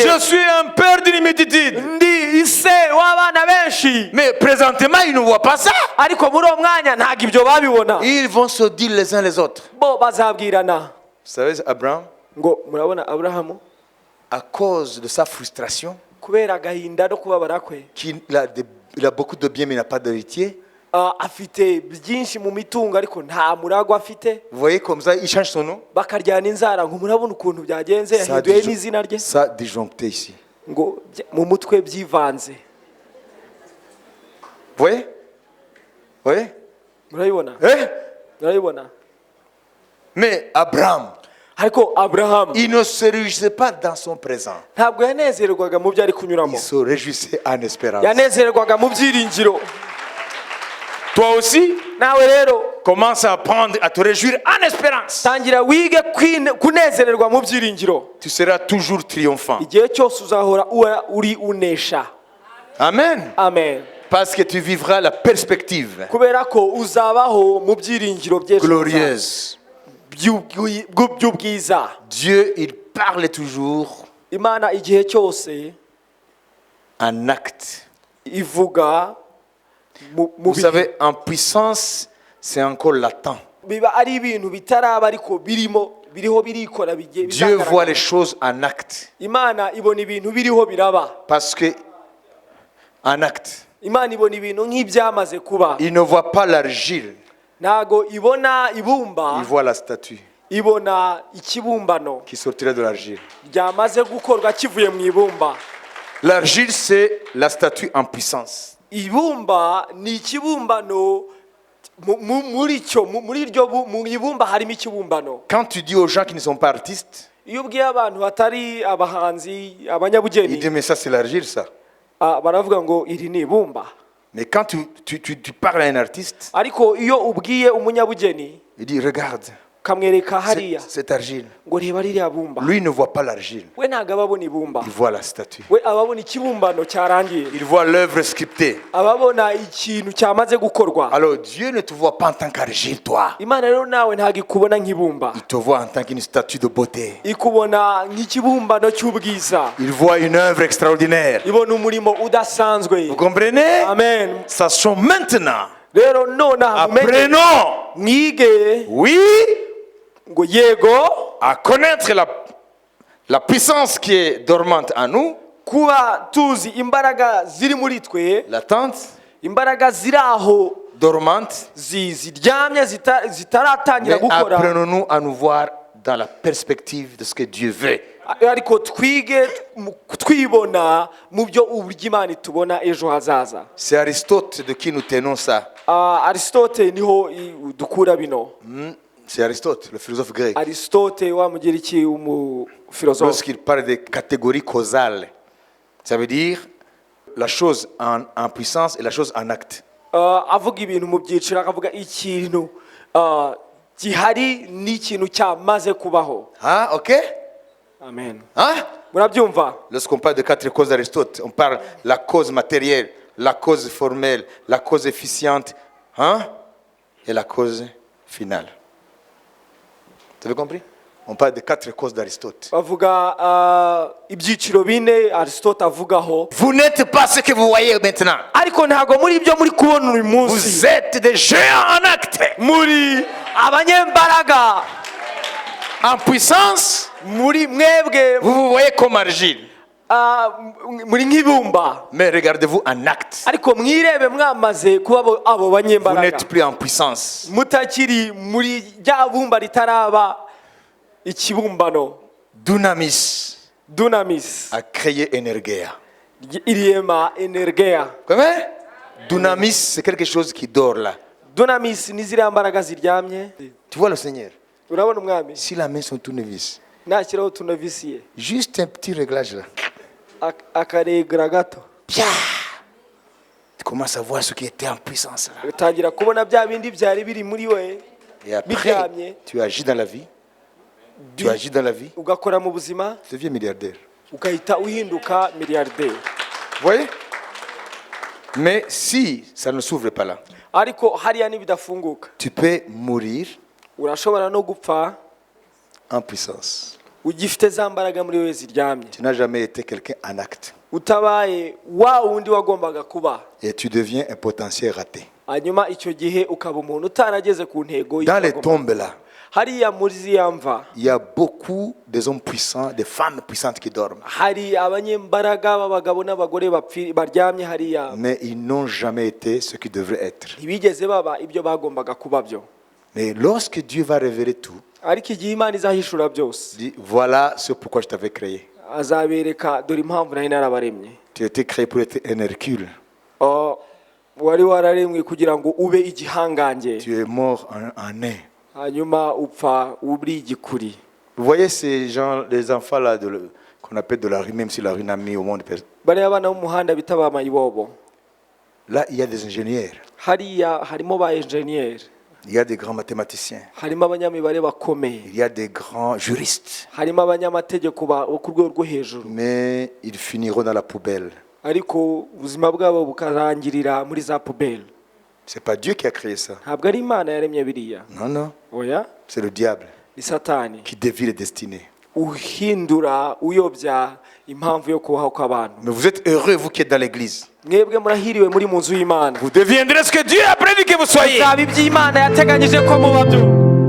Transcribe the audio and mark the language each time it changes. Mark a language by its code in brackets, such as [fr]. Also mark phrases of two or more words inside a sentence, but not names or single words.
[fr] Je suis un père d'une multitude. [rw] ndi ise w'abana benshi. [fr] Mais présentement, ils ne voient pas ça. [rw] ariko muri uwo mwanya ntabwo ibyo babibona. [fr] Ils vont se dire les uns les autres. [rw] bo bazabwirana [fr] Vous savez, Abraham, [rw] ngo murabona aburahamu [fr] à cause de sa frustration, [rw] kubera agahinda no kubabara kwe, [fr] il a beaucoup de biens mais il n'a pas d'héritier. [rw] afite byinshi mu mitungo ariko nta muragwa afite. [fr] Vous voyez comme ça, il change son nom. [rw] bakaryana inzara ngo murabona ukuntu byagenze, [fr] Ça a [rw] yahinduye n'izina rye [fr] ça a disjoncté ici. [rw] ngo mu mutwe byivanze. [fr] Vous voyez? Vous voyez? [rw] murabibona [fr] Hein? [rw] murabibona. [fr] Mais Abraham, [rw] ariko aburahamu [fr] il ne se réjouissait pas dans son présent. [rw] ntabwo yanezererwaga mu byo ari kunyuramo, [fr] Il se réjouissait en espérance. [rw] yanezererwaga mu byiringiro. [fr] Toi aussi, [rw] nawe rero [fr] commence à apprendre à te réjouir en espérance. [rw] tangira wige kunezererwa mu byiringiro. [fr] Tu seras toujours triomphant. [rw] igihe cyose uzahora uri unesha. [fr] Amen. [rw] amen [fr] Parce que tu vivras la perspective [rw] kubera ko uzabaho mu byiringiro by'ejo [fr] glorieuse. [rw] by'ubwiza. [fr] Dieu, il parle toujours [rw] Imana igihe cyose [fr] en acte. [rw] ivuga mu [fr] Vous [rw] bihe. [fr] savez, en puissance, c'est encore latent. [rw] Biba ari ibintu bitaraba ariko biriho birikora [fr] Dieu [rw] bizagaragara. [fr] voit les choses en acte. [rw] Imana ibona ibintu biriho biraba. [fr] Parce que, en acte, [rw] Imana ibona ibintu nk'ibyamaze kuba. [fr] il ne voit pas l'argile, [rw] Ntago ibona ibumba, [fr] il voit la statue [rw] ibona ikibumbano [fr] qui sortirait de l'argile. [rw] ryamaze gukorwa kivuye mu ibumba. [fr] L'argile, c'est la statue en puissance. [rw] Ibumba ni ikibumbano muri ibumba harimo ikibumbano. [fr] Quand tu dis aux gens qui ne sont pas artistes, [rw] Iyo ubwiye abantu batari abahanzi [fr] ils [rw] abanyabugeni [fr] disent mais ça c'est l'argile ça. [rw] baravuga ngo iri ni ibumba. [fr] Mais quand tu parles à un artiste, [rw] Ariko iyo ubwiye umunyabugeni [fr] il dit regarde, [rw] kamwereka hariya [fr] cette argile. [rw] ngo reba ririya bumba, [fr] Lui ne voit pas l'argile, [rw] we ntago ababona ibumba, [fr] il voit la statue. [rw] we ababona ikibumbano cyarangiye, [fr] Il voit l'œuvre sculptée. [rw] ababona ikintu cyamaze gukorwa. [fr] Alors Dieu ne te voit pas en tant qu'argile, toi. [rw] Imana rero nawe ntago ikubona nk'ibumba, [fr] Il te voit en tant qu'une statue de beauté. [rw] ikubona nk'ikibumbano cy'ubwiza, [fr] Il voit une œuvre extraordinaire. [rw] ibona umurimo udasanzwe. [fr] Vous comprenez? Amen. Sachons maintenant, [rw] Rero nonaha mumenye, [fr] apprenons, [rw] mwige [fr] oui, [rw] ngo yego [fr] à connaître la puissance qui est dormante en nous, [rw] kuba tuzi imbaraga ziri muri twe, [fr] latente, [rw] imbaraga ziri aho [fr] dormante, [rw] ziryamye zitaratangira [fr] mais [rw] gukora. [fr] apprenons-nous à nous voir dans la perspective de ce que Dieu veut. [rw] Ariko twige twibona mu byo uburyo Imana itubona ejo hazaza. [fr] C'est Aristote de qui nous tenons ça. [rw] Aristote niho dukura bino. [fr] C'est Aristote, le philosophe grec. [rw] Aristote wa mugiriki umufilosofe, [fr] Lorsqu'il parle des catégories causales, ça veut dire la chose en puissance et la chose en acte. [rw] avuga ibintu mu byiciro, akavuga ikintu gihari n'ikintu cyamaze kubaho. [fr] Ah, ok? Amen. Hein? [rw] Murabyumva? [fr] Lorsqu'on parle de quatre causes d'Aristote, on parle de la cause matérielle, la cause formelle, la cause efficiente, hein? Et la cause finale. Vous avez compris? On parle de quatre causes d'Aristote. [rw] Bavuga ibyiciro bine Aristote avugaho. [fr] Vous n'êtes pas ce que vous voyez maintenant. [rw] Ariko ntago muri ibyo muri kubona uyu munsi. [fr] Vous êtes des géants en acte, [rw] Muri abanyembaraga, [fr] en puissance. [rw] muri mwebwe, [fr] Vous vous voyez comme argile. [rw] muri nk'ibumba. [fr] Mais regardez-vous en acte. [rw] Ariko mwirebe mwamaze kuba abo [fr] Vous [rw] banyembaraga. [fr] n'êtes plus en puissance. [rw] Mutakiri muri rya bumba ritaraba ikibumbano. [fr] Dunamis A créé Energia. [rw] irema energeya. [fr] Comment? Dunamis, c'est quelque chose qui dort là. [rw] Dunamis ni ziriya mbaraga ziryamye. [fr] Tu vois le Seigneur? [rw] Urabona umwami [fr] Si la main sont tournevis, [rw] nashyiraho tunavisiye [fr] juste un petit réglage là. [rw] akaregera gato, [fr] Pia! Tu commences à voir ce qui était en puissance là. [rw] utangira kubona bya bindi byari biri muri we [fr] Et après, [rw] biryamye, [fr] tu agis dans la vie. Tu agis dans la vie. [rw] ugakora mu buzima, [fr] Tu deviens milliardaire. [rw] ugahita uhinduka miliyarderi. [fr] Vous voyez? Mais si ça ne s'ouvre pas là, [rw] Ariko hariya nibidafunguka, [fr] tu peux mourir [rw] urashobora no gupfa [fr] en puissance. [rw] ugifite za mbaraga muri we ziryamye, [fr] Tu n'as jamais été quelqu'un en acte. [rw] utabaye wa wundi wagombaga kuba. [fr] Et tu deviens un potentiel raté. [rw] Hanyuma icyo gihe ukaba umuntu utarageze ku ntego [fr] Dans les [rw] y'ibyo [fr] tombes là, [rw] hariya muri ziriya mva [fr] il y a beaucoup des hommes puissants, des femmes puissantes qui dorment. [rw] hari abanyembaraga b'abagabo n'abagore baryamye hariya, [fr] Mais ils n'ont jamais été ce qu'ils devraient être. [rw] ntibigeze baba ibyo bagombaga kuba byo. [fr] Mais lorsque Dieu va révéler tout, [rw] Ariko igihe Imana izahishura byose, [fr] il dit voilà ce pourquoi je t'avais créé. [rw] azabereka dore impamvu nari narabaremye. [fr] Tu as été créé pour être un Hercule. [rw] Wari wararemwe kugira ngo ube igihangange, [fr] Tu es mort en nain. [rw] hanyuma upfa uri igikuri. [fr] Vous voyez ces gens, les enfants là qu'on appelle de la rue, même si la rue n'a mis au monde. [rw] Bariya bana b'umuhanda bita ba mayibobo, [fr] Là, il y a des ingénieurs, [rw] hariya harimo ba enjeniyeri, [fr] il y a des grands mathématiciens, [rw] harimo abanyamibare bakomeye, [fr] il y a des grands juristes. [rw] harimo abanyamategeko bo ku rwego rwo hejuru. [fr] Mais ils finiront dans la poubelle. [rw] ariko ubuzima bwabo bukarangirira muri za pubeli. [fr] C'est pas Dieu qui a créé ça. [rw] Ntabwo ari Imana yaremye biriya. [fr] Non, non. [rw] Oya, [fr] C'est le diable [rw] ni Satani [fr] qui dévie les destinées. [rw] uhindura uyobya impamvu yo kubaho kw'abantu. [fr] Mais vous êtes heureux, vous qui êtes dans l'église. [rw] Mwebwe murahiriwe muri mu nzu y'Imana. [fr] Vous deviendrez ce que Dieu a prévu que vous soyez. [rw] Muzaba ibyo Imana yateganyije ko muba byo.